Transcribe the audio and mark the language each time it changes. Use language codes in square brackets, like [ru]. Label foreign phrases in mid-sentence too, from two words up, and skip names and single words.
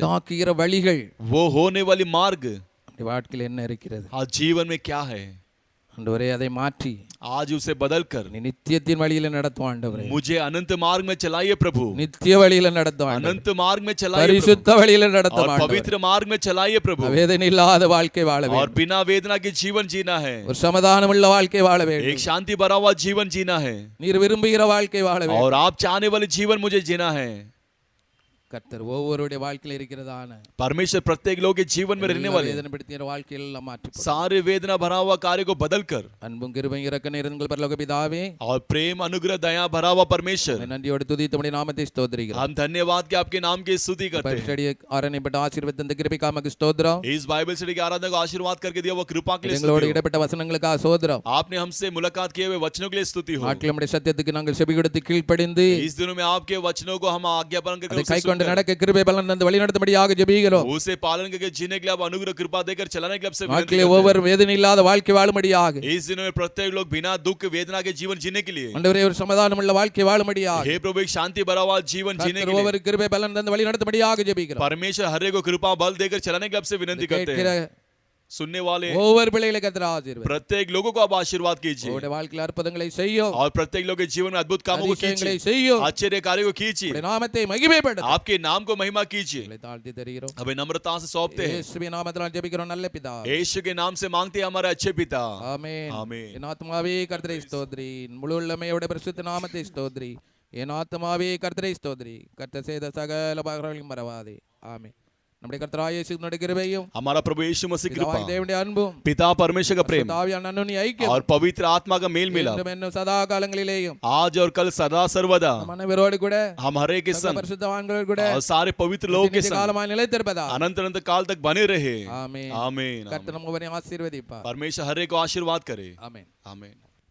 [ta] உண்டாக்குகிற வழிகள் [hi] वो होने वाली मार्ग [ta] நம்முடைய வாழ்க்கையில் என்ன இருக்கிறது [hi] आज जीवन में क्या है [ta] ஆண்டவரே அதை மாற்றி [hi] आज उसे बदल कर [ta] நீ நித்தியத்தின் வழியில நடத்தும் ஆண்டவரே [hi] मुझे अनंत मार्ग में चलाइए प्रभु [ta] நித்திய வழியில நடத்தும் ஆண்டவரே [hi] अनंत मार्ग में चलाइए प्रभु [ta] பரிசுத்த வழியில நடத்தும் [hi] और [ta] ஆண்டவரே [hi] पवित्र मार्ग में चलाइए प्रभु [ta] வேதனை இல்லாத வாழ்க்கை வாழ [hi] और [ta] வேண்டும் [hi] बिना वेदना के जीवन जीना है [ta] ஒரு சமாதானமுள்ள வாழ்க்கை வாழ வேண்டும் [hi] एक शांति भरा हुआ जीवन जीना है [ta] நீர் விரும்புகிற வாழ்க்கை வாழ வேண்டும் [hi] और आप चाहने वाले जीवन मुझे जीना है [ta] கர்த்தர் ஒவ்வொருடைய வாழ்க்கையில இருக்கிறதான [hi] परमेश्वर प्रत्येक लोग के जीवन में रहने वाले [ta] வேதனைப்படுத்திய வாழ்க்கையில எல்லாம் மாற்றி [hi] सारे वेदना भरा हुआ कार्य को बदल कर [ta] அன்பும் கிருபையும் இரக்கம் நிறைந்த பரலோக பிதாவே [hi] और प्रेम अनुग्रह दया भरा हुआ परमेश्वर [ta] நன்றியோடு துதித்தபடி நாமத்தை ஸ்தோத்திரிக்கிறோம் [hi] हम धन्यवाद के आपके नाम की स्तुति करते हैं [ta] பரிசுத்தடி ஆரணைப்பட்ட ஆசீர்வாதம் தந்த கிருபைக்காக ஸ்தோத்திரம் [hi] इस [en] Bible study [hi] की आराधना को आशीर्वाद करके दिया वो कृपा के लिए [ta] எங்களோடு [hi] स्तुति हो। [ta] இடப்பட்ட வசனங்களுக்காக ஸ்தோத்திரம் [hi] आपने हमसे मुलाकात किए हुए वचनों के लिए स्तुति हो [ta] நாட்கள் நம்முடைய சத்தியத்துக்கு நாங்கள் செவி கொடுத்து கீழ்ப்படிந்து [hi] इस दिनों में आपके वचनों को हम आज्ञा पालन करके [ta] அதை [hi] उसे [ta] கைக்கொண்டு கொண்டு நடக்க கிருபை பலன் தந்து வழி நடத்தும்படியாக ஜெபிக்கிறோம். [hi] उसे पालन करके जीने के लिए आप अनुग्रह कृपा देकर चलाने के लिए आपसे विनती [ta] வாழ்க்கையிலே [hi] करते हैं। [ta] ஒவ்வொரு வேதனை இல்லாத வாழ்க்கை வாழும்படியாக [hi] इस दिनों में प्रत्येक लोग बिना दुख वेदना के जीवन जीने के लिए, [ta] ஆண்டவரே ஒரு சமாதானம் உள்ள வாழ்க்கை வாழும்படியாக [hi] हे प्रभु एक शांति भरा हुआ जीवन जीने के लिए [ta] ஒவ்வொரு கிருபை பலன் தந்து வழி நடத்தும்படியாக ஜெபிக்கிறோம். [hi] परमेश्वर हर एक को कृपा बल देकर चलाने के लिए आपसे विनती करते [ta] கேட்கிற [hi] हैं। सुनने वाले [ta] ஒவ்வொரு பிள்ளைகளை கர்த்தர் ஆசீர்வதிப்பார். [hi] प्रत्येक लोगों को आप आशीर्वाद कीजिए [ta] உங்களுடைய வாழ்க்கையில் அற்புதங்களை செய்யும், [hi] और प्रत्येक लोग के जीवन में अद्भुत कामों को [ta] அதிசயங்களை [hi] कीजिए, [ta] செய்யும், [hi] आश्चर्य कार्य को कीजिए, [ta] உங்களுடைய நாமத்தை மகிமைப்படுத்தும். [hi] आपके नाम को महिमा कीजिए। [ta] உங்களை தாழ்த்தி தருகிறோம். [hi] हमें नम्रता से सौंपते हैं, [ta] இயேசுவின் நாமத்தினால் ஜெபிக்கிறோம் நல்ல பிதாவே. [hi] यीशु के नाम से मांगते हैं हमारे अच्छे पिता। [ta] ஆமென். ஆமென். என் ஆத்துமாவே கர்த்தரை ஸ்தோத்திரி, முழு உள்ளமையோட பரிசுத்த நாமத்தை ஸ்தோத்திரி. என் ஆத்துமாவே கர்த்தரை ஸ்தோத்திரி, கர்த்தர் செய்த சகல உபகாரங்களையும் மறவாதே. ஆமென். நம்முடைய கர்த்தராகிய இயேசுவினுடைய கிருபையும் [hi] हमारा प्रभु यीशु मसीह कृपा, [ta] பிதாவாகிய தேவனுடைய அன்பும் [hi] पिता परमेश्वर का प्रेम [ta] தாவியான அன்னுடைய ஐக்கியம் [hi] और पवित्र आत्मा का मेल मिलाप [ta] என்றும் என்னும் சதா காலங்களிலேயும் [hi] आज और कल सदा सर्वदा [ta] நம் அனைவரோடு கூட [hi] हम हरे के [ta] சகல [hi] संग [ta] பரிசுத்தவான்களோடு கூட [hi] और सारे पवित्र लोगों के [ta] நித்திய [hi] संग [ta] காலமாய் நிலைத்திருப்பதா. [hi] अनंत अनंत काल तक बने रहे। [ta] ஆமென். [hi] आमीन। [ta] கர்த்தர் நம்ம ஆசீர்வதிப்பார். [hi] परमेश्वर हर एक को आशीर्वाद करे। [ta] ஆமென். [hi] आमीन।